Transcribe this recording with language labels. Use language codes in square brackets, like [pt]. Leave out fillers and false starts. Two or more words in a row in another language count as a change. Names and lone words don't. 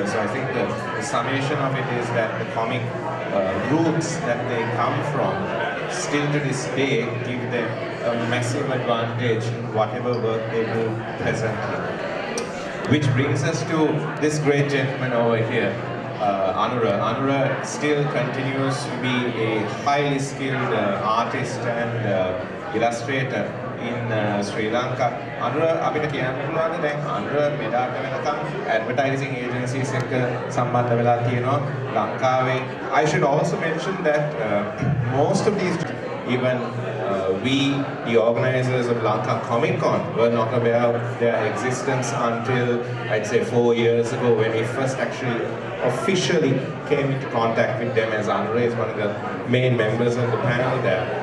[en] So I think the summation of it is that the comic roots that they come from still to this day give them a massive advantage in whatever work they do presently. Which brings us to this great gentleman over here. Anura. Anura still continues to be a highly skilled artist and illustrator in Sri Lanka. Anura, [si] අපිට කියන්න පුළුවන් දැන් Anura මෙදාට වෙනකම් [en] advertising agencies [si] එක්ක සම්බන්ධ වෙලා තියෙනවා ලංකාවේ. [en] I should also mention that most of these, even we, the organizers of Lanka Comic Con, were not aware of their existence until, I'd say, 4 years ago, when we first actually officially came into contact with them, as Anura is one of the main members of the panel there.